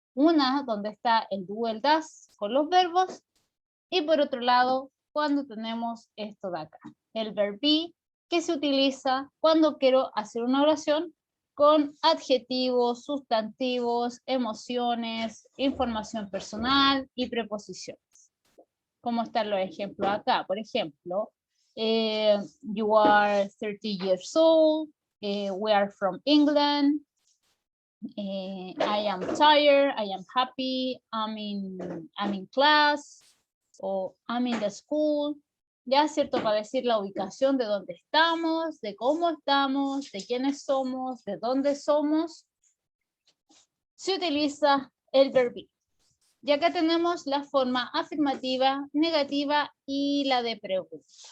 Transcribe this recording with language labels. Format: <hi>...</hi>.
<es>Una donde está el do, el das con los verbos, y por otro lado, cuando tenemos esto de acá, el verb be, que se utiliza cuando quiero hacer una oración con adjetivos, sustantivos, emociones, información personal y preposiciones. ¿Cómo están los ejemplos acá? Por ejemplo,</es> <en>you are 30 years old, we are from England, I am tired, I am happy, I'm in class, o I'm in the school.</en> <es>Ya, ¿cierto? Para decir la ubicación de dónde estamos, de cómo estamos, de quiénes somos, de dónde somos, se utiliza el verb be. Y acá tenemos la forma afirmativa, negativa y la de pregunta.</es>